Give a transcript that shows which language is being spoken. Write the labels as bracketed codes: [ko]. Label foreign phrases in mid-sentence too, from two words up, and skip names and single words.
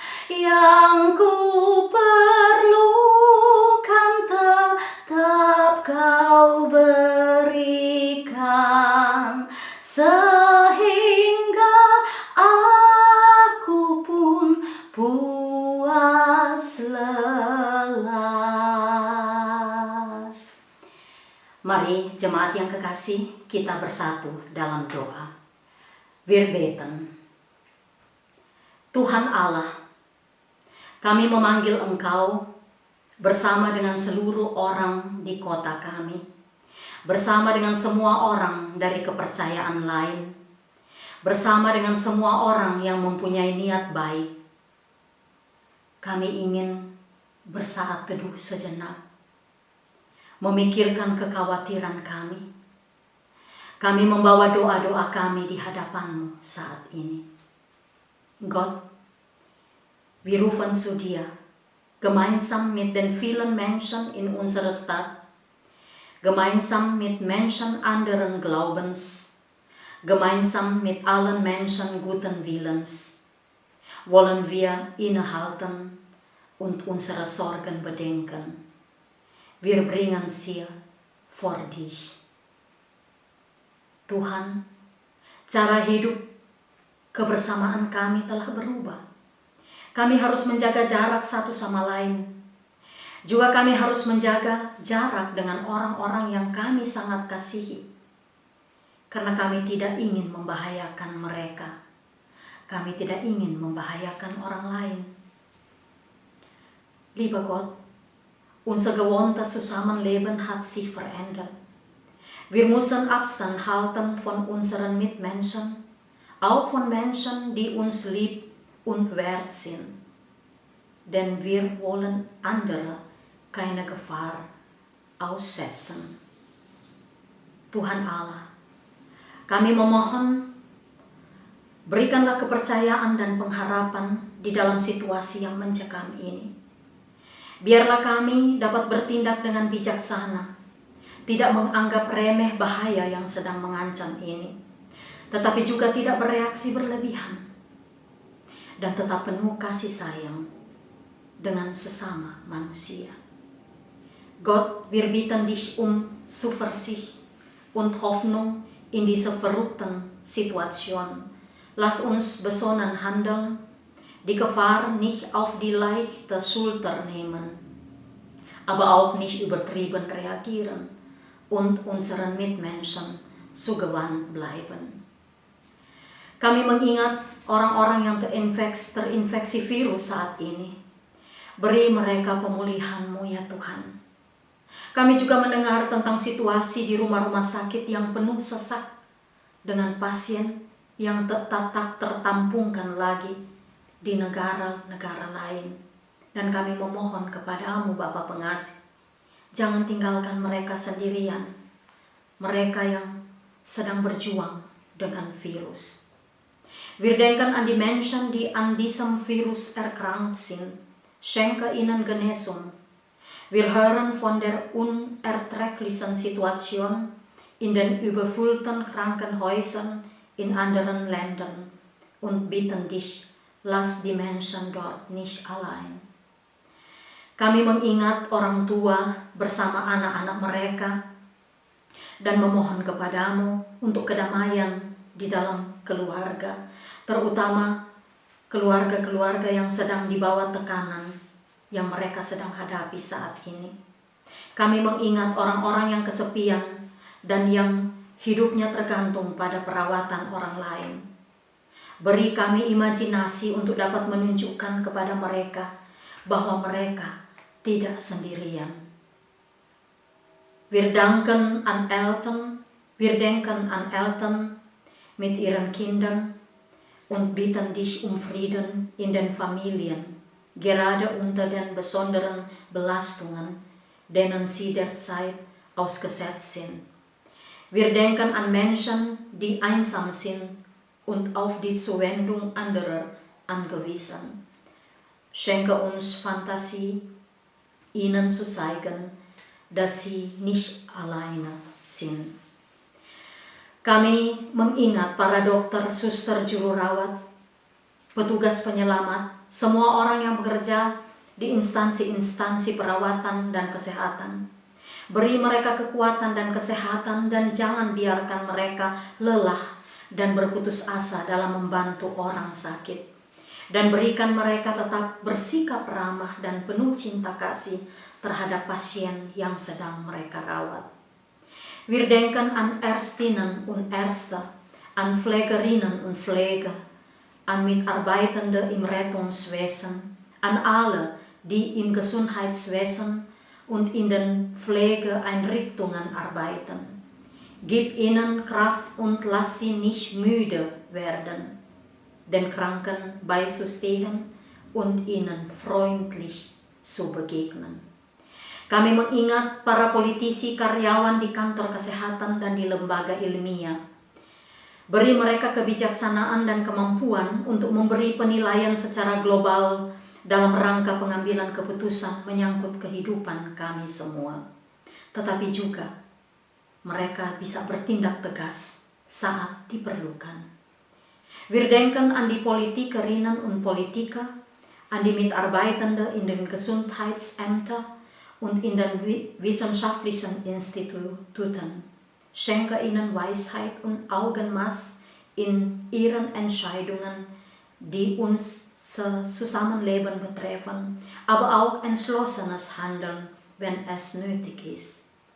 [id] Yang ku perlukan tetap Kau berikan, sehingga aku pun puas lelas. Mari jemaat yang kekasih, kita bersatu dalam doa. [de] Wir beten. [id] Tuhan Allah, kami memanggil Engkau bersama dengan seluruh orang di kota kami, bersama dengan semua orang dari kepercayaan lain, bersama dengan semua orang yang mempunyai niat baik. Kami ingin bersaat teduh sejenak, memikirkan kekhawatiran kami. Kami membawa doa-doa kami di hadapan-Mu saat ini. [de] God, wir rufen zu dir, gemeinsam mit den vielen Menschen in unserer Stadt, gemeinsam mit Menschen anderen Glaubens, gemeinsam mit allen Menschen guten Willens, wollen wir innehalten und unsere Sorgen bedenken. Wir bringen sie vor dich. [id] Tuhan, cara hidup kebersamaan kami telah berubah. Kami harus menjaga jarak satu sama lain. Juga kami harus menjaga jarak dengan orang-orang yang kami sangat kasihi. Karena kami tidak ingin membahayakan mereka. Kami tidak ingin membahayakan orang lain. [de] Lieber Gott, unser gewohntes Zusammenleben hat sich verändert. Wir müssen Abstand halten von unseren Mitmenschen, auch von Menschen, die uns lieb und wert sind. Denn wir wollen andere keine Gefahr aussetzen. [id] Tuhan Allah, kami memohon, berikanlah kepercayaan dan pengharapan di dalam situasi yang mencekam ini. Biarlah kami dapat bertindak dengan bijaksana, tidak menganggap remeh bahaya yang sedang mengancam ini, tetapi juga tidak bereaksi berlebihan, dan tetap penuh kasih sayang dengan sesama manusia. [de] Gott, wir bitten dich Zuversicht und Hoffnung in dieser verrückten Situation. Lass uns besonnen handeln, die Gefahr nicht auf die leichte Schulter nehmen, aber auch nicht übertrieben reagieren und unseren Mitmenschen zugewandt bleiben. [id] Kami mengingat orang-orang yang terinfeksi virus saat ini. Beri mereka pemulihan-Mu ya Tuhan. Kami juga mendengar tentang situasi di rumah-rumah sakit yang penuh sesak dengan pasien yang tak tertampungkan lagi di negara-negara lain. Dan kami memohon kepada-Mu Bapa Pengasih, jangan tinggalkan mereka sendirian, mereka yang sedang berjuang dengan virus. [de] Wir denken an die Menschen, die an diesem Virus erkrankt sind. Schenke ihnen Genesung. Wir hören von der unerträglichen Situation in den überfüllten Krankenhäusern in anderen Ländern und bitten dich, lass die Menschen dort nicht allein. [id] Kami mengingat orang tua bersama anak-anak mereka dan memohon kepada-Mu untuk kedamaian di dalam keluarga, terutama keluarga-keluarga yang sedang di bawah tekanan yang mereka sedang hadapi saat ini. Kami mengingat orang-orang yang kesepian dan yang hidupnya tergantung pada perawatan orang lain. Beri kami imajinasi untuk dapat menunjukkan kepada mereka bahwa mereka tidak sendirian. [de] Wir denken an Eltern mit ihren Kindern und bitten dich um Frieden in den Familien, gerade unter den besonderen Belastungen, denen sie derzeit ausgesetzt sind. Wir denken an Menschen, die einsam sind und auf die Zuwendung anderer angewiesen. Schenke uns Fantasie, ihnen zu zeigen, dass sie nicht alleine sind. [id] Kami mengingat para dokter, suster, juru rawat, petugas penyelamat, semua orang yang bekerja di instansi-instansi perawatan dan kesehatan. Beri mereka kekuatan dan kesehatan dan jangan biarkan mereka lelah dan berputus asa dalam membantu orang sakit. Dan berikan mereka tetap bersikap ramah dan penuh cinta kasih terhadap pasien yang sedang mereka rawat. [de] Wir denken an Ärztinnen und Ärzte, an Pflegerinnen und Pfleger, an Mitarbeitende im Rettungswesen, an alle, die im Gesundheitswesen und in den Pflegeeinrichtungen arbeiten. Gib ihnen Kraft und lass sie nicht müde werden, den Kranken beizustehen und ihnen freundlich zu begegnen. [id] Kami mengingat para politisi, karyawan di kantor kesehatan dan di lembaga ilmiah. Beri mereka kebijaksanaan dan kemampuan untuk memberi penilaian secara global dalam rangka pengambilan keputusan menyangkut kehidupan kami semua. Tetapi juga mereka bisa bertindak tegas saat diperlukan. [de] Wir denken an die Politikerinnen und Politiker, an die Mitarbeitende in den Gesundheitsämtern und in den wissenschaftlichen Instituten. Schenke ihnen Weisheit und Augenmaß in ihren Entscheidungen, die uns Zusammenleben betreffen, aber auch entschlossenes Handeln, wenn es nötig ist.